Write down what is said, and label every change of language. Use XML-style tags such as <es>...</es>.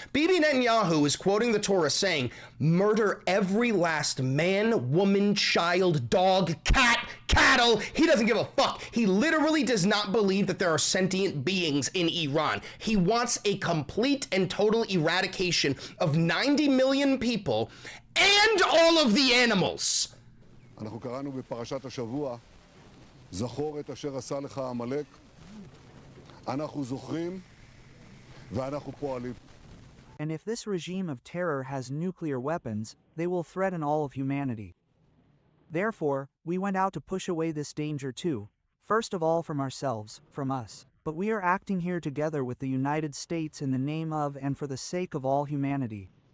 <en>Bibi Netanyahu is quoting the Torah saying, murder every last man, woman, child, dog, cat, cattle. He doesn't give a fuck. He literally does not believe that there are sentient beings in Iran. He wants a complete and total eradication of 90 million people and all of the animals.</en> <he>אנחנו קראנו בפרשת השבוע, זכור את אשר עשה לך עמלק. אנחנו זוכרים ואנחנו פועלים.</he> <en>And if this regime of terror has nuclear weapons, they will threaten all of humanity. Therefore, we went out to push away this danger too, first of all from ourselves, from us. But we are acting here together with the United States in the name of and for the sake of all humanity.</en>